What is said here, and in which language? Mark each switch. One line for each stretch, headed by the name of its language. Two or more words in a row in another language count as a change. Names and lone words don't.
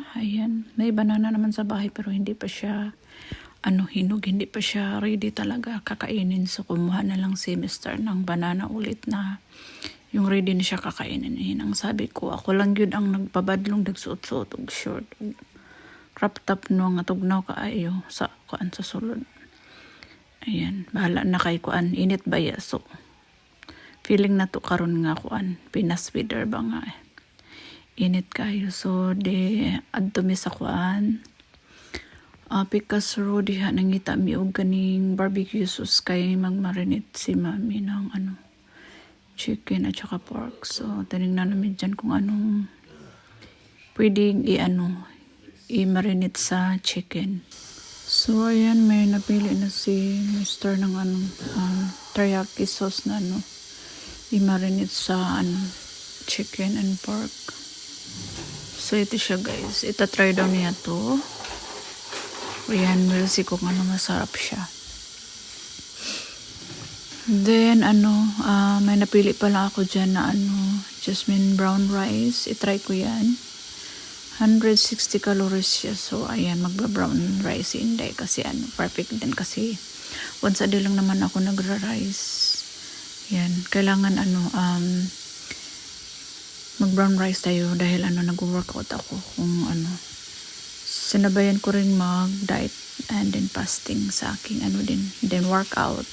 Filipino: Ayan, may banana naman sa bahay pero hindi pa siya hinog, hindi pa siya ready talaga kakainin. So kumuha na lang si Mr. ng banana ulit na yung ready na siya kakainin.
Cebuano: Ayan, ang sabi ko, ako lang yun ang nagpabadlong nagsuot-suot og short. Crop top no nga tugnaw kaayo sa kuan sa sulod. Ayan, bahala na kay kuan, init ba ya so. Feeling na to karon nga kuan Pinas weather ba nga init kayo so de adto mi sa kuan Picas Road diha nangita mi og ganing
English: barbecue sauce
Cebuano: kay magmarinate si mami ng chicken at saka pork.
Filipino: So tinignan namin dyan kung anong pwedeng i-marinate sa chicken. So ayan, may napili na si Mr. ng teriyaki sauce na i-marinate sa
English: chicken and pork.
Filipino: So ito siya guys, ita-try daw niya to. Ayan,
English: we'll see
Filipino: kung masarap siya. Then may napili pala ako dyan na
English: jasmine brown rice.
Filipino: I-try ko yan. 160 calories siya. So ayan, magba-brown rice inday kasi perfect din kasi
English: once a day
Filipino: lang naman ako nagra-rice. Yan, kailangan mag-brown rice tayo dahil nag-workout ako kung sinabayan ko rin mag-diet
English: and then fasting
Filipino: sa aking then workout.